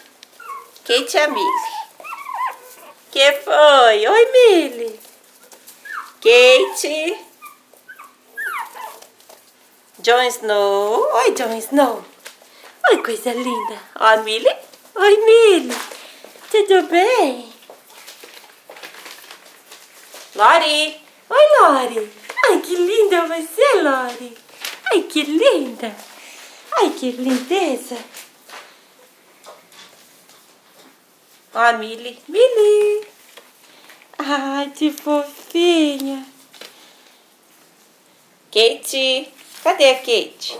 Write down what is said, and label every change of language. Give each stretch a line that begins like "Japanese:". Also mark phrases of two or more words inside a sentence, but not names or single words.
Portuguese: Kate e a Millie. Que foi? Oi, Millie. Kate. Jon Snow. Oi, Jon Snow. Oi, coisa linda. Ó, a Millie. Oi, Millie. Tudo bem? Lori. Oi, Lori. Ai, que linda você, Lori. Ai, que linda. Ai, que lindeza. Ó, a Millie. Millie. Ai, que fofinha. Kate. Cadê a Kate?